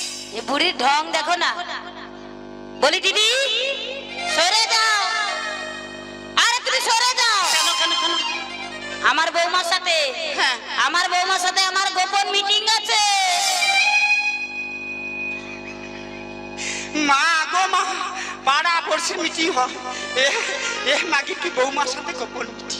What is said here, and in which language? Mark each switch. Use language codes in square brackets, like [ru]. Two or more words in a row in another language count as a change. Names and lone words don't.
[bn] এ বুড়ি ঢং দেখো না। বলি দিদি সরে যাও। আরে তুমি সরে যাও। কেন কেন কেন? আমার বৌমার সাথে আমার বৌমার সাথে আমার গোপন মিটিং আছে। মা গো মা, পাড়া পড়ছে মিটিং হয়। এ মাগি কি বৌমার সাথে গোপন মিটিং?